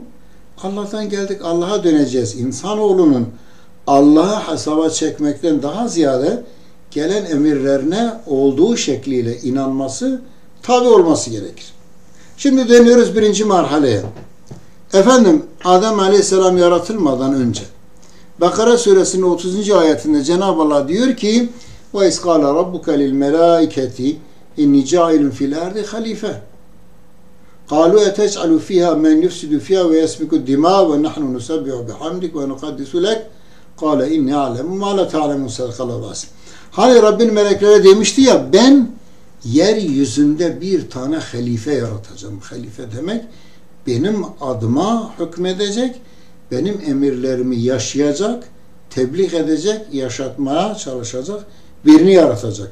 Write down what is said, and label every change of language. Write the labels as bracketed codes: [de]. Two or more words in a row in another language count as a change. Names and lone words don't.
[tr] Allah'tan geldik, Allah'a döneceğiz. İnsanoğlunun Allah'a hesaba çekmekten daha ziyade gelen emirlerine olduğu şekliyle inanması, tabi olması gerekir. Şimdi dönüyoruz birinci marhaleye. Efendim, Adem Aleyhisselam yaratılmadan önce Bakara suresinin 30. ayetinde Cenab-ı Allah diyor ki [ar] وَاِسْ قَالَ رَبُّكَ لِلْمَلَائِكَةِ اِنِّي جَاعِلٌ فِي الْاَرْضِ خَلِيفَةً قَالُوا اَتَجْعَلُ فِيهَا مَنْ يُفْسِدُ فِيهَا وَيَسْبِكُ الدِّمَاءَ وَنَحْنُ نُسَبِّحُ بِحَمْدِكَ وَنُقَدِّسُ لَكَ قَالَ اِنِّي أَعْلَمُ مَا لَا تَعْلَمُونَ صَدَقَ. [tr] Hani Rabbin meleklere demişti ya, ben yeryüzünde bir tane halife yaratacağım. Halife demek, benim adıma hükmedecek, benim emirlerimi yaşayacak, tebliğ edecek, yaşatmaya çalışacak birini yaratacak.